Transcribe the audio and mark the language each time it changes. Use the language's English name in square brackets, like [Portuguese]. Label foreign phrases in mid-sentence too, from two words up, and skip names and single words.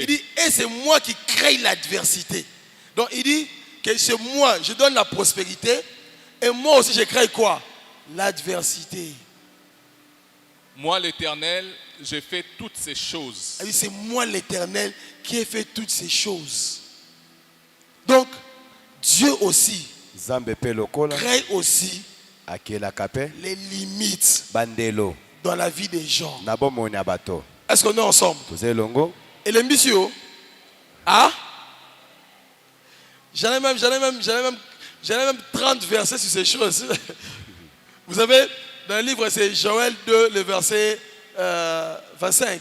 [French] Il dit, et c'est moi qui crée l'adversité. Donc il dit que c'est moi, je donne la prospérité. Et moi aussi, je crée quoi? L'adversité. Moi, l'Éternel, je fais toutes ces choses. Il dit, c'est moi l'Éternel qui ai fait toutes ces choses. Donc, Dieu aussi [Lingala] Zambe pe lokola [French] crée aussi [Lingala] akela kape [French] les limites [Lingala] bandelo [French] dans la vie des gens. [Lingala] na bomoni ya bato. [French] Est-ce qu'on est ensemble? [Lingala] Toze longo [French] Et l'ambition, ah, j'en ai même 30 versets sur ces choses. Vous savez, dans le livre, c'est Joël 2, le verset 25.